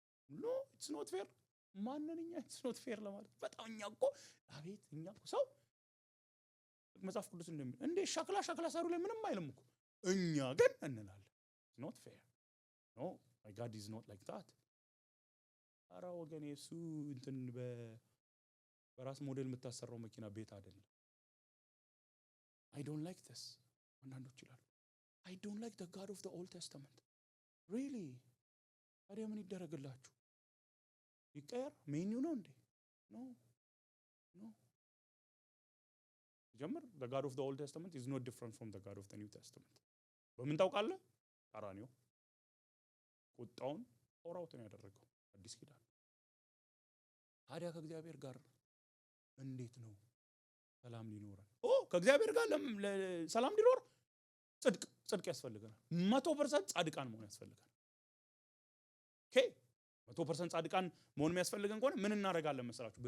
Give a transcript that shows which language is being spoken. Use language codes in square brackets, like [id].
[en] ኖ ኢትስ ኖት ፌር። [am] ማንንኛ ኢትስ ኖት ፌር ለማለት በጣም እኛ እኮ አቤት እኛ እኮ ሰው መጽሐፍ ቅዱስ እንደሚል እንዴ ሸክላ ሰሩ ላይ ምንም አይልም እኮ እኛ ግን እንላለን ኢትስ ኖት ፌር። [en] ኖ ማይ ጋድ ኢዝ ኖት ላይክ ዛት። [am] አራ ወገኔ እሱ እንትን በራስ ሞዴል የምታሰራው መኪና ቤት አይደለም። [en] I don't like this። [am] አንዳንዶች ይላሉ [en] I don't like the God of the Old Testament. Really? [am] ታዲያ ምን ይደረግላችሁ? ይቀየር ሜኒው ነው እንዴ? [en] ኖ ኖ። [am] ጀምር [en] the God of the Old Testament is not different from the God of the New Testament። [am] በምን ታውቃለህ? ቀራንዮ ቁጣውን ኦራውትን ያደረገው አዲስ ኪዳን። ታዲያ ከእግዚአብሔር ጋር እንዴት ነው ሰላም ሊኖረን? ከእግዚአብሔር ጋር ሰላም ሊኖር ጽድቅ ያስፈልገናል። 100% ጻድቃን መሆን ያስፈልገናል። ኦኬ 100% ጻድቃን መሆን የሚያስፈልገን ከሆነ ምን እናደርጋለን መሰላችሁ?